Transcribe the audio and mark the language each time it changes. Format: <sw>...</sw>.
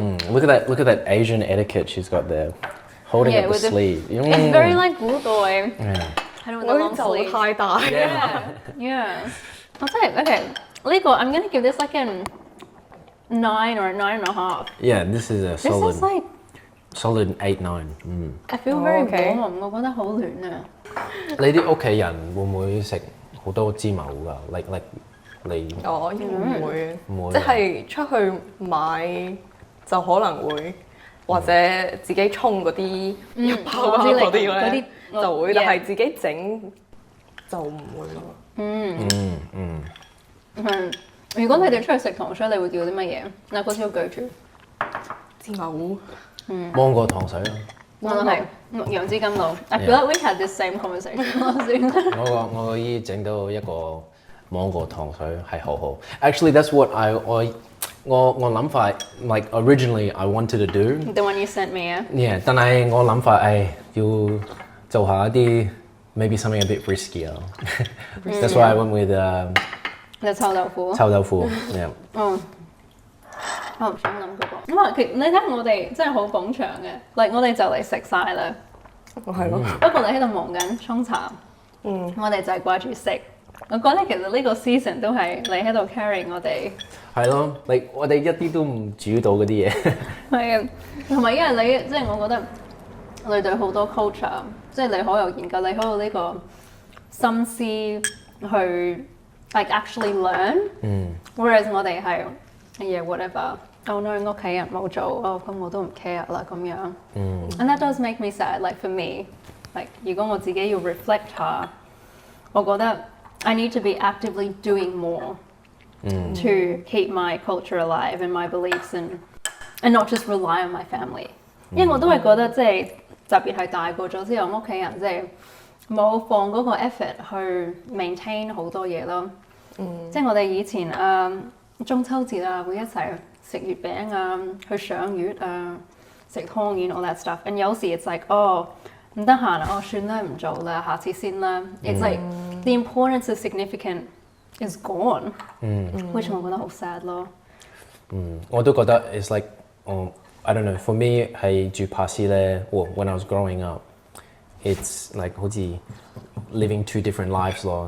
<en>Look at that Asian etiquette she's got there, holding up the sleeve. It's very like 古代。 Yeah.</en> <yue>喺度我啲就太大。</yue> <en>Yeah.</en> <yue>我真係 OK，呢個</yue> <en>I'm gonna give this like an 9 or 9.5. Yeah, this is a This is like solid 8-9. I feel very okay.</en> <yue>warm，我覺得好暖啊。你啲屋企人會唔會食好多芝麻糊㗎？like 你應該唔會唔會即係出去買就可能會，或者自己沖嗰啲一包嗰啲咧就會，但係自己整就唔會咯。如果你哋出去食糖水，你會叫啲乜嘢？嗱，嗰條記住芝麻糊。芒果糖水咯。我都係楊枝甘露。</yue> <en>I feel like we had this same conversation</en> <yue>我個姨整到一個芒果糖水係好好。</yue> <en>Actually, that's what</en> <yue>我諗法</yue> <en>like originally I wanted to do. The one you sent me 啊。</en> <yue>Yeah， 但係我諗法要做下一啲</yue> <en>maybe something a bit riskier. That's why I went with</en> <yue>臭豆腐。臭豆腐。Yeah。我唔想諗嗰個。咁啊，你睇我哋真係好捧場嘅，我哋就嚟食晒啦。係咯。不過你喺度忙緊沖茶，我哋就係掛住食。我覺得其實呢個 season 都係你喺度 carry 我哋。係咯，我哋一啲都唔煮到嗰啲嘢。係啊，同埋因為你即係我覺得你對好多 culture， 即係你好有研究，你好有呢個心思去</yue> <en>like actually learn。 Whereas</en> <yue>我哋係</yue> <en>yeah whatever。</en> <yue>Oh no， 屋企人冇做，咁我都唔 care 啦咁樣。</yue> <en>And that does make me sad. Like for me， like</en> <yue>如果我自己要 reflect 下，我覺得</yue> <en>I need to be actively doing more to keep my culture alive and my beliefs and not just rely on my family。</en> <yue>因為我都係覺得即係特別係大個咗之後，屋企人即係冇放嗰個 effort 去 maintain 好多嘢咯。即係我哋以前中秋節啊，會一齊食月餅啊，去賞月啊，食湯圓</yue> <en>all that stuff。</en> <yue>And 有時</yue> <en>it's like</en> <yue>唔得閒啊，算啦，唔做啦，下次先啦。</yue> <en>It's like the importance of significant is gone， which</en> <yue>我覺得好 sad 咯。</yue> <en>我都覺得 it's like I don't know for me</en> <yue>係住帕斯咧，</yue> <en>when I was growing up it's like</en> <yue>好似</yue> <en>living two different lives 咯。</en>